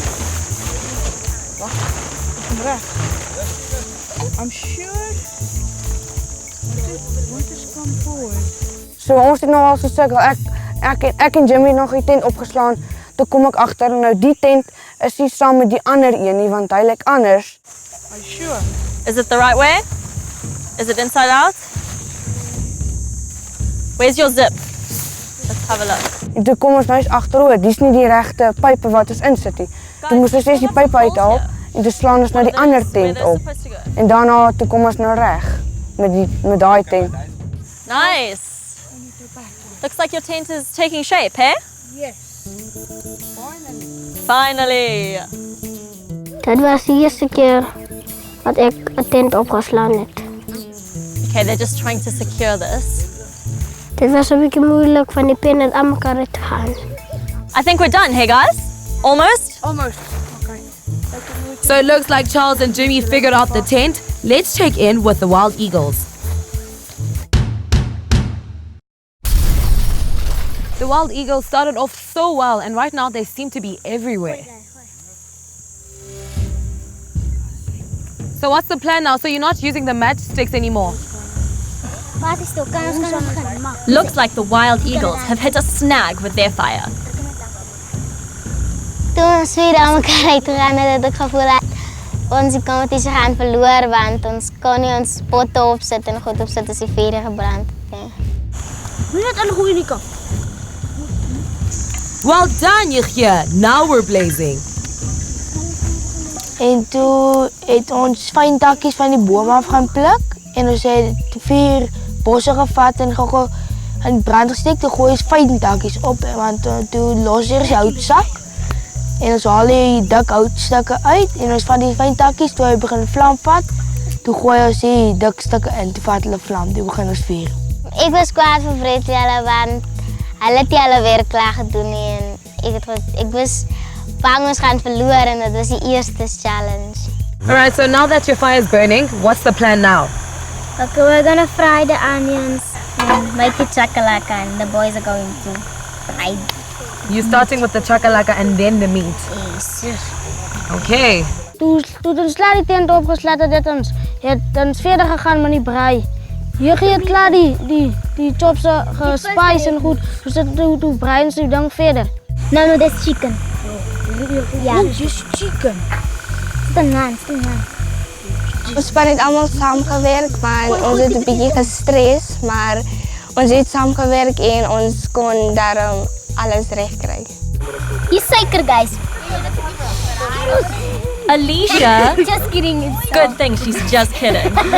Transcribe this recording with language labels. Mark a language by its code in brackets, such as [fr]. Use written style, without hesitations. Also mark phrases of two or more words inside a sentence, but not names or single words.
[en] I'm sure. What has come forward? [af] So ons het nou al so sukkel. Ek en Jimmy nog die tent opgeslaan. Toe kom ek agter nou die tent is nie saam met die ander een nie want hy lyk anders. [en] Are you sure? Is it the right way? Is it inside out? Where's your zip? Let's have a look. [af] En toe kom ons nou eens agteroor. Dis nie die regte pype wat ons insit nie. Toe moes ons eers die pype uithaal en toe slaan ons nou die ander tent op. En daarna toe kom ons nou reg met daai tent. [en] Nice. Looks like your tent is taking shape, hey? Yes. Finally. [af] Dit was die eerste keer dat ek 'n tent opgeslaan het. [en] Okay, they're just trying to secure this. [af] Dit was 'n bietjie moeilik van die pen het aan mekaar uit te gaan. [en] I think we're done, hey guys? Almost? Almost. Okay. So it looks like Charles and Jimmy figured out the tent. Let's check in with the Wild Eagles. The Wild Eagles started off so well and right now they seem to be everywhere. So what's the plan now? So you're not using the matchsticks anymore? Looks like the Wild Eagles have hit a snag with their fire. [af] Toe ons weer aan mekaar uitgegaan het ek gevoel dat ons die kompetisie gaan verloor want ons kon nie ons potte opsit en goed opsit as die vuur gebrand het. Moet net al goeie nie kan. [en] Well done, Yichya. Now we're blazing. [af] En toe het ons fyn takkies van die boom af gaan pluk en ons het 4 bosse gevat en gou in brand gesteek. Toe gooi ons fyn takkies op want toe los eers die houtsak en ons haal die dik houtstukke uit en ons vat die fyn takkies toe hy begin vlam vat. Toe gooi ons die dik stukke in, toe vat hulle vlam, toe begin ons vuur. Ek was kwaad vir Fredjelle want hulle het nie hulle werk klaar gedoen nie en ek was bang ons gaan verloor en dit was die eerste challenge. [en] Alright, so now that your fire is burning, what's the plan now? Okay, we're gonna fry the onions and make it chakalaka and the boys are going to fry. You're starting with the chakalaka and then the meat. Yes. Okay. [af] Toe ons klaar die tent opgeslaan het ons verder gegaan met die braai. Hier het klaar die chops gespice en goed. Dus toe braai ons die ding verder. [en] No, that's chicken. Yeah. Just chicken. Stenaan. [af] Ons span het allemaal saamgewerk, maar ons het 'n bietjie gestres, maar ons het saamgewerk en ons kon daarom alles reg kry. Dis suiker, guys. Alicia, [en] Just kidding. It's good thing she's just kidding.